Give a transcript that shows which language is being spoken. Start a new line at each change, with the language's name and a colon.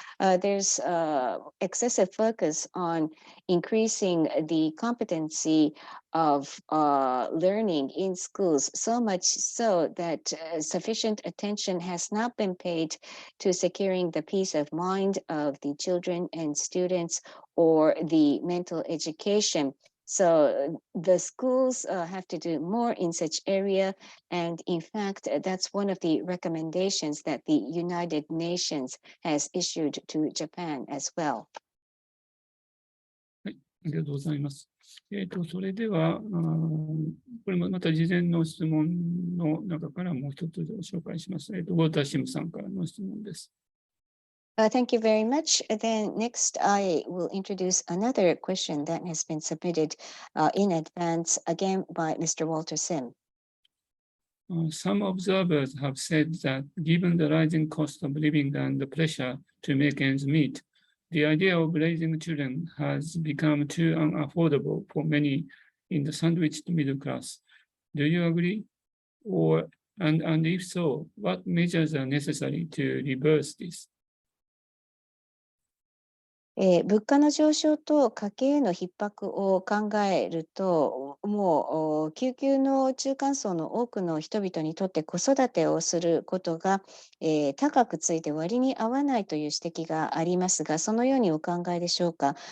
English: There's excessive focus on increasing the competency of learning in schools, so much so that sufficient attention has not been paid to securing the peace of mind of the children and students or the mental education. So the schools have to do more in such area. And in fact, that's one of the recommendations that the United Nations has issued to Japan as well.
Japanese: はい、ありがとうございます。それでは、これもまた事前の質問の中からもう一つ紹介します。ウォーターシムさんからの質問です。
English: Thank you very much. Then next, I will introduce another question that has been submitted in advance, again by Mr. Walter Sim. Some observers have said that given the rising cost of living and the pressure to make ends meet, the idea of raising children has become too unaffordable for many in the sandwiched middle class. Do you agree? And if so, what measures are necessary to reverse this?
Japanese: 物価の上昇と家計への逼迫を考えると、もう救急の中間層の多くの人々にとって子育てをすることが、高くついて割に合わないという指摘がありますが、そのようにお考えでしょうか。